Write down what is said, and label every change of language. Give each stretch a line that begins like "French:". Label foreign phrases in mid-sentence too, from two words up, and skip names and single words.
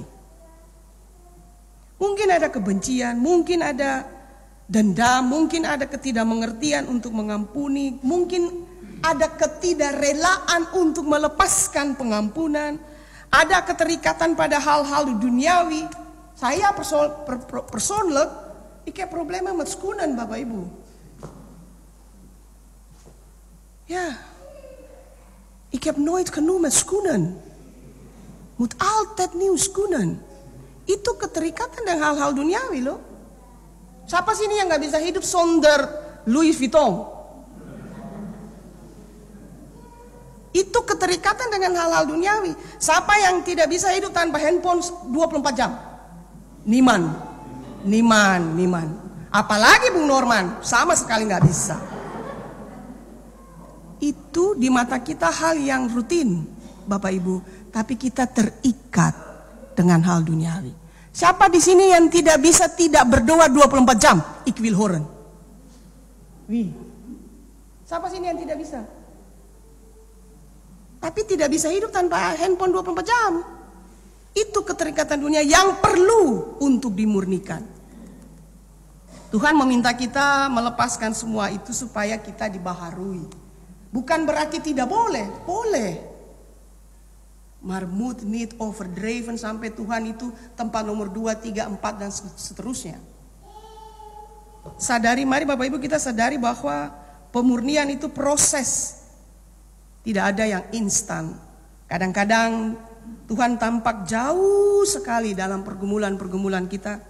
Indonesian: Mungkin ada kebencian, mungkin ada dendam, mungkin ada ketidakmengertian untuk mengampuni, mungkin ada ketidakrelaan untuk melepaskan pengampunan, ada keterikatan pada hal-hal duniawi.
Dutch: Saya persoonlijk, ik heb problemen met schoenen,
Indonesian: Bapak Ibu.
Dutch: Ja, ik heb nooit genoeg met schoenen. Moet altijd nieuw schoenen.
Indonesian: Itu keterikatan dengan hal-hal duniawi loh. Siapa sini yang gak bisa hidup sonder Louis Vuitton? Itu keterikatan dengan hal-hal duniawi. Siapa yang tidak bisa hidup tanpa handphone 24 jam? Niman. Apalagi Bung Norman, sama sekali gak bisa. Itu di mata kita hal yang rutin, Bapak Ibu, tapi kita terikat dengan hal duniawi. Siapa di sini yang tidak bisa tidak berdoa 24 jam?
Dutch: Ik wil horen. Wie?
Indonesian: Siapa sini yang tidak bisa? Tapi tidak bisa hidup tanpa handphone 24 jam. Itu keterikatan dunia yang perlu untuk dimurnikan. Tuhan meminta kita melepaskan semua itu supaya kita dibaharui. Bukan berarti tidak boleh, boleh.
Dutch: Maar moet niet overdreven
Indonesian: sampai Tuhan itu tempat nomor 2, 3, 4 dan seterusnya. Mari Bapak Ibu kita sadari bahwa pemurnian itu proses. Tidak ada yang instan. Kadang-kadang Tuhan tampak jauh sekali dalam pergumulan-pergumulan kita.